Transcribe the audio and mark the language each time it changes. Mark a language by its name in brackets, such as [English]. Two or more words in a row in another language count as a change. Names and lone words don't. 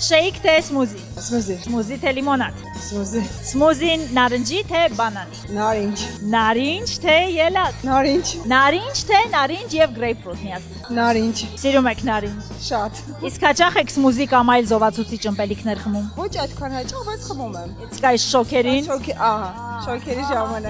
[Armenian] Shake թե smoothie։ Smoothie. Smoothie թե limonad։ Smoothie. Smoothie նարնջի թե բանանի։ Նարինջ. Նարինջ թե ելակ։ Նարինջ. Նարինջ թե նարինջ եւ grapefruit միասին։ Նարինջ. Սիրում եք նարինջ։ Շատ։ Իսկ հաճախ եք smoothie կամ այլ զովացուցիչ ըմպելիքներ խմում։ Ոչ այդքան հաճախ, բայց խմում եմ։ Իսկ այս շոքերին։ Ահա, շոքերի ժամանակ։